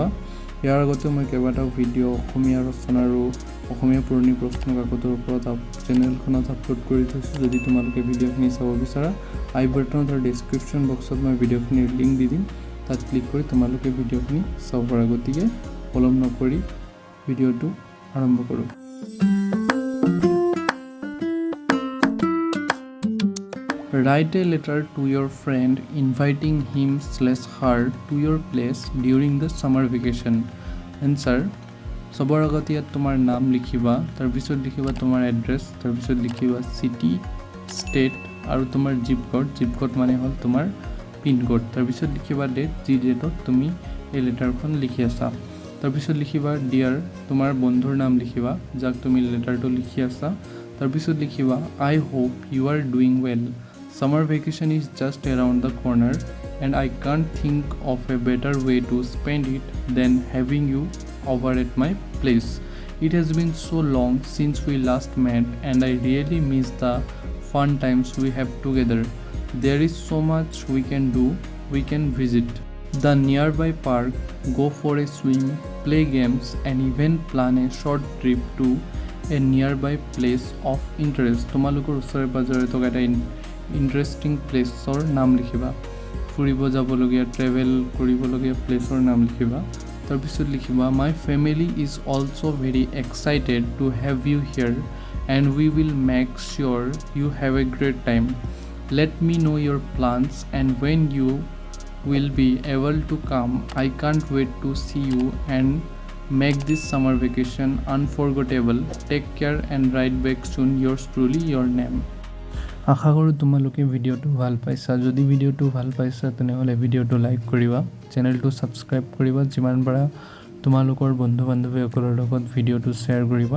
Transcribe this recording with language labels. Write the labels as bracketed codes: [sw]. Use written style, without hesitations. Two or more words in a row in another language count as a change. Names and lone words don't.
[as] ইয়াৰ আগতে মই কেইবাটাও ভিডিঅ' অসমীয়া ৰচনা আৰু অসমীয়া পুৰণি প্ৰশ্ন কাকতৰ ওপৰত চেনেলখনত আপলোড কৰি থৈছোঁ। যদি তোমালোকে ভিডিঅ'খিনি চাব বিচাৰা আই বাটনত আৰু ডেছক্ৰিপশ্যন বক্সত মই ভিডিঅ'খিনিৰ লিংক দি দিম, তাত ক্লিক কৰি তোমালোকে ভিডিঅ'খিনি চাব পাৰা। গতিকে পলম নকৰি ভিডিঅ'টো আৰম্ভ কৰোঁ। [en] Write a letter to your friend inviting him/her to your place during the summer vacation. Answer: [as] সবৰ আগত ইয়াত তোমাৰ নাম লিখিবা, তাৰপিছত লিখিবা তোমাৰ এড্ৰেছ, তাৰপিছত লিখিবা চিটি, ষ্টেট আৰু তোমাৰ [en] zip code [as] মানে হ'ল তোমাৰ পিনক'ড, তাৰপিছত লিখিবা ডেট, যি ডেটত তুমি এই লেটাৰখন লিখি আছা। তাৰপিছত লিখিবা ডিয়াৰ, তোমাৰ বন্ধুৰ নাম লিখিবা যাক তুমি লেটাৰটো লিখি আছা। তাৰপিছত লিখিবা [en] I hope you are doing well, summer vacation is just around the corner and I can't think of a better way to spend it than having you over at my place. It has been so long since we last met and I really miss the fun times we have together. There is so much we can do. We can visit the nearby park, go for a swim, play games and even plan a short trip to a nearby place of interest. [as] তোমালোকৰ ওচৰে পাজৰে থকা এটা ইণ্টাৰেষ্টিং প্লেচৰ নাম লিখিবা, ফুৰিব যাবলগীয়া ট্ৰেভেল কৰিবলগীয়া প্লেচৰ নাম লিখিবা। তাৰপিছত লিখিবা [en] my family is also very excited to have you here and we will make sure you have a great time. Let me know your plans and when you will be able to come. I can't wait to see you and make this summer vacation unforgettable. Take care and write back soon, yours truly your name. [as] আশা কৰোঁ তোমালোকে ভিডিঅ'টো ভাল পাইছা। যদি ভিডিঅ'টো ভাল পাইছা তেনেহ'লে ভিডিঅ'টো লাইক কৰিবা, চেনেলটো ছাবস্ক্ৰাইব কৰিবা, যিমান পাৰা তোমালোকৰ বন্ধু বান্ধৱীসকলৰ লগত ভিডিঅ'টো শ্বেয়াৰ কৰিবা।